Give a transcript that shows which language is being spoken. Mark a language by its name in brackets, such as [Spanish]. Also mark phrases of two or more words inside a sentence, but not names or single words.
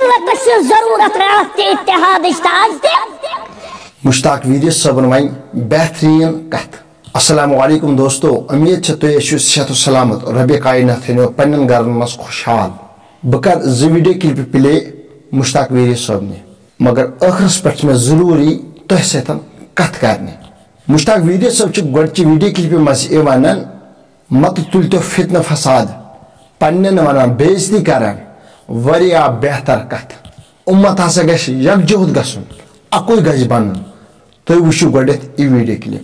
[Kashmiri] ملت ضرورت رات اتحاد مشتاق ویدیو صبن وین بہترین کت [Arabic] السلام علیکم [Kashmiri] دوستو امید تھی صحت و سلامت رب کائنات تھو پنن گھرن مز خوشحال بہ کر [English] video clip play [Kashmiri] مشتاق ویدیو صبنہ مگر آخرس پہ میں ضروری تہ ستن کت کرنے مشتاق ویدیو صب گۄڈچہِ [English] video clip [Kashmiri] مز یہ ونان مت تُلتو فتنہ فساد پنن ونان بےعزتی کران واریاہ بہتر کت امت ہسا گژھِ یکجہت گژھُن اکوے گژھِ بنُن تُہۍ وٕچھِو گۄڈنٮ۪تھ یہِ [English] video clip